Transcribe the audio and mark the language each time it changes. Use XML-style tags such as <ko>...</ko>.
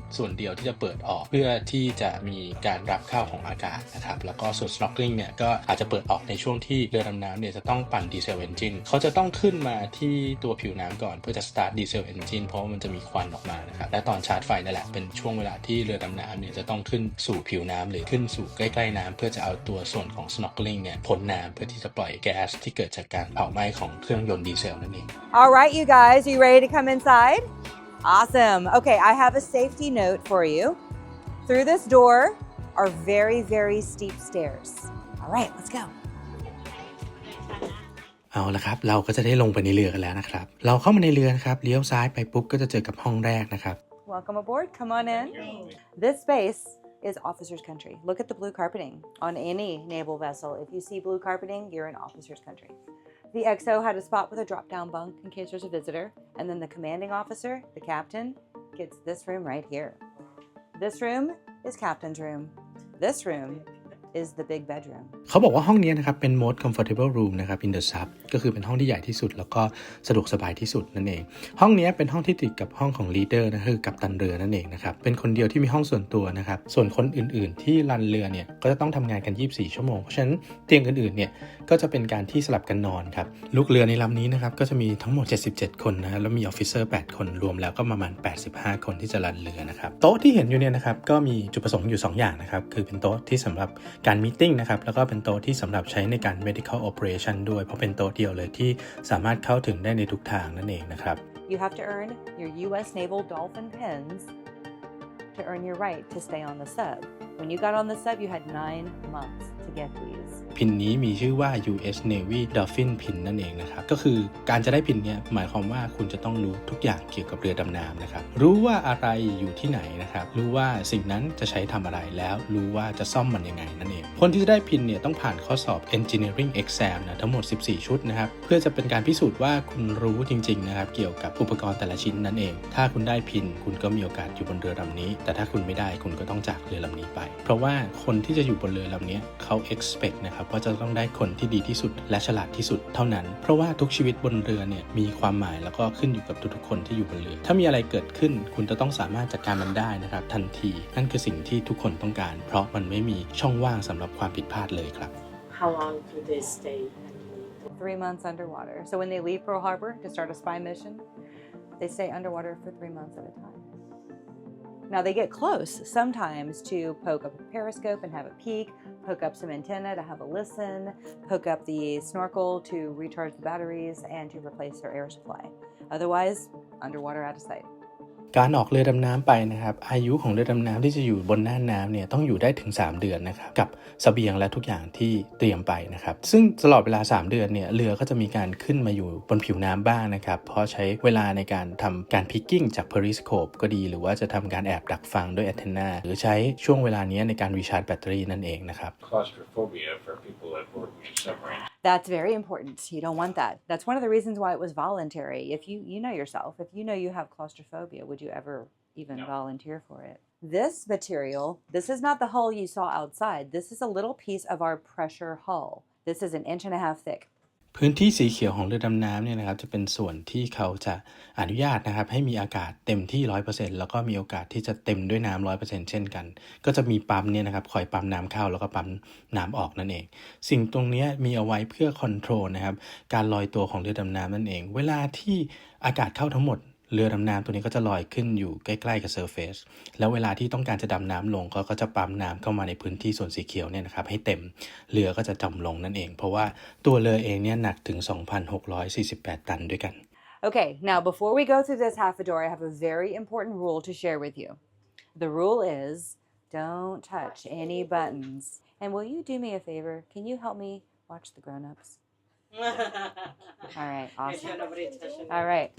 <th>ส่วนเดียวที่จะเปิดออกเพื่อที่จะมีการรับเข้าของอากาศนะครับแล้วก็ส่วน snorkeling เนี่ยก็อาจจะเปิดออกในช่วงที่เรือดำน้ำเนี่ยจะต้องปั่นดีเซลเอนจินเขาจะต้องขึ้นมาที่ตัวผิวน้ำก่อนเพื่อจะ start ดีเซลเอนจินเพราะว่ามันจะมีควันออกมานะครับและตอนชาร์จไฟนั่นแหละเป็นช่วงเวลาที่เรือดำน้ำเนี่ยจะต้องขึ้นสู่ผิวน้ำหรือขึ้นสู่ใกล้ๆน้ำเพื่อจะเอาตัวส่วนของ snorkeling เนี่ยพ้นน้ำเพื่อที่จะปล่อยแก๊สที่เกิดจากการเผาไหม้ของเครื่องยนต์ดีเซลนั่นเอง</th> <en>All right, you guys, you ready to come inside? Awesome. Okay, I have a safety note for you. Through this door are very, very steep stairs. All right, let's go.</en> <th>เอาละครับเราก็จะได้ลงไปในเรือกันแล้วนะครับเราเข้ามาในเรือนะครับเลี้ยวซ้ายไปปุ๊บก็จะเจอกับห้องแรกนะครับ</th> <en>Welcome aboard. Come on in. This space is officer's country. Look at the blue carpeting on any naval vessel. If you see blue carpeting, you're in officer's country. The XO had a spot with a drop-down bunk in case there's a visitor, and then the commanding officer, the captain, gets this room right here. This room is captain's room. This room is the big bedroom.</en> <th>เขาบอกว่าห้องนี้นะครับเป็น</th> <en>most comfortable room</en> <th>นะครับ</th> <en>in the sub</en> <th>ก็คือเป็นห้องที่ใหญ่ที่สุดแล้วก็สะดวกสบายที่สุดนั่นเองห้องนี้เป็นห้องที่ติดกับห้องของ leader นะคือกัปตันเรือนั่นเองนะครับเป็นคนเดียวที่มีห้องส่วนตัวนะครับส่วนคนอื่นๆที่รันเรือเนี่ยก็จะต้องทำงานกัน24ชั่วโมงเพราะฉะนั้นเตียงอื่นๆเนี่ย ก็จะเป็นการที่สลับกันนอนครับลูกเรือในลำนี้นะครับก็จะมีทั้งหมด77คนนะแล้วมี officer 8คนรวมแล้วก็ประมาณ85คนที่จะรันเรือนะครับโต๊ะที่เห็นอยู่เนี่ยนะครับก็มีจุดประสงค์อยู่2อย่างนะครับคือเป็นโต๊ะที่สำหรับการมีติ้งนะครับแล้วก็เป็นโต๊ะที่สำหรับใช้ในการ medical operation ด้วยเพราะเป็นโต๊ะเดียวเลยที่สามารถเข้าถึงได้ในทุกทางนั่นเองนะครับ</th> <en>You have to earn your U.S. Naval Dolphin pins to earn your right to stay on the sub. When you got on the sub, you had 9 months to get these.</en> <th>พินนี้มีชื่อว่า US Navy Dolphin Pin นั่นเองนะครับก็คือการจะได้พินเนี่ยหมายความว่าคุณจะต้องรู้ทุกอย่างเกี่ยวกับเรือดำน้ำนะครับรู้ว่าอะไรอยู่ที่ไหนนะครับรู้ว่าสิ่งนั้นจะใช้ทำอะไรแล้วรู้ว่าจะซ่อมมันยังไงนั่นเองคนที่จะได้พินเนี่ยต้องผ่านข้อสอบ Engineering Exam นะทั้งหมด14ชุดนะครับเพื่อจะเป็นการพิสูจน์ว่าคุณรู้จริงๆนะครับเกี่ยวกับอุปกรณ์แต่ละชิ้นนั่นเองถ้าคุณได้พินคุณก็มีโอกาสอยู่บนเรือลำนี้แต่ถ้าคุณไม่ได้คุณก็ต้องจากเรือลำนี้ไปเพราะว่า คนที่จะอยู่บนเรือลำนี้เขา expect นะครับว่าจะต้องได้คนที่ดีที่สุดและฉลาดที่สุดเท่านั้นเพราะว่าทุกชีวิตบนเรือเนี่ยมีความหมายแล้วก็ขึ้นอยู่กับทุกๆคนที่อยู่บนเรือถ้ามีอะไรเกิดขึ้นคุณจะต้องสามารถจัดการมันได้นะครับทันทีนั่นคือสิ่งที่ทุกคนต้องการเพราะมันไม่มีช่องว่างสำหรับความผิดพลาดเลยครับ</th> <en>How long do they stay? 3 months underwater. So when they leave Pearl Harbor to start a spy mission, they stay underwater for 3 months at a time. Now they get close sometimes to poke up a periscope and have a peek, poke up some antenna to have a listen, poke up the snorkel to recharge the batteries and to replace their air supply. Otherwise, underwater out of sight.</en> <th>การออกเรือดำน้ำไปนะครับอายุของเรือดำน้ำที่จะอยู่บนหน้าน้ำเนี่ยต้องอยู่ได้ถึง3เดือนนะครับกับเสบียงและทุกอย่างที่เตรียมไปนะครับซึ่งตลอดเวลา3เดือนเนี่ยเรือก็จะมีการขึ้นมาอยู่บนผิวน้ำบ้างนะครับเพราะใช้เวลาในการทำการพิกกิ้งจาก periscope ก็ดีหรือว่าจะทำการแอบดักฟังด้วย antenna หรือใช้ช่วงเวลานี้ในการรีชาร์จแบตเตอรี่นั่นเองนะครับ</th> <en>Claustrophobia for people that work in a submarine. That's very important. You don't want that. That's one of the reasons why it was voluntary. If you know yourself, if you know you have claustrophobia, would you ever even volunteer for it? This material, this is not the hull you saw outside. This is a little piece of our pressure hull. This is 1.5 inches thick.</en> <th>พื้นที่สีเขียวของเรือดำน้ำเนี่ยนะครับจะเป็นส่วนที่เขาจะอนุญาตนะครับให้มีอากาศเต็มที่ 100% แล้วก็มีโอกาสที่จะเต็มด้วยน้ำ 100% เช่นกันก็จะมีปั๊มเนี่ยนะครับคอยปั๊มน้ำเข้าแล้วก็ปั๊มน้ำออกนั่นเองสิ่งตรงนี้มีเอาไว้เพื่อคอนโทรลนะครับการลอยตัวของเรือดำน้ำนั่นเองเวลาที่ อากาศเข้าทั้งหมดเรือดำน้ำตัวนี้ก็จะลอยขึ้นอยู่ใกล้ๆกับเซอร์เฟซแล้วเวลาที่ต้องการจะดำน้ำลงก็จะปั๊มน้ำเข้ามาในพื้นที่ส่วนสีเขียวเนี่ยนะครับให้เต็มเรือก็จะจมลงนั่นเองเพราะว่าตัวเรือเองเนี่ยหนักถึง 2,648 ตันด้วยกัน</th> <en>Okay, now before we go through this half a door, I have a very important rule to share with you. The rule is don't touch any buttons. And will you do me a favor? Can you help me watch the grown-ups? All right, awesome. All right.</en>